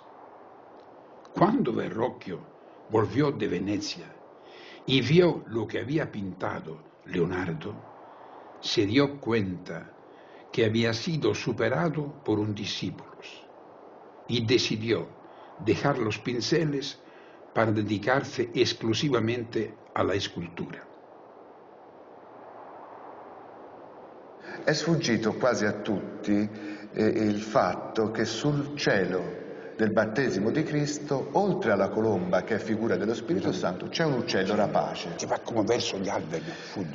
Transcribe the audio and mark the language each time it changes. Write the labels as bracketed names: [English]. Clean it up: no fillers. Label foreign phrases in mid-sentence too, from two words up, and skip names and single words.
[Spanish] Cuando Verrocchio volvió de Venecia y vio lo que había pintado Leonardo, se dio cuenta que había sido superado por un discípulo y decidió dejar los pinceles para dedicarse exclusivamente a la escultura. [Italian] È sfuggito quasi a tutti il fatto che sul cielo del battesimo di Cristo, oltre alla colomba che è figura dello Spirito Santo, c'è un uccello rapace. Che va come verso gli alberi, fugge.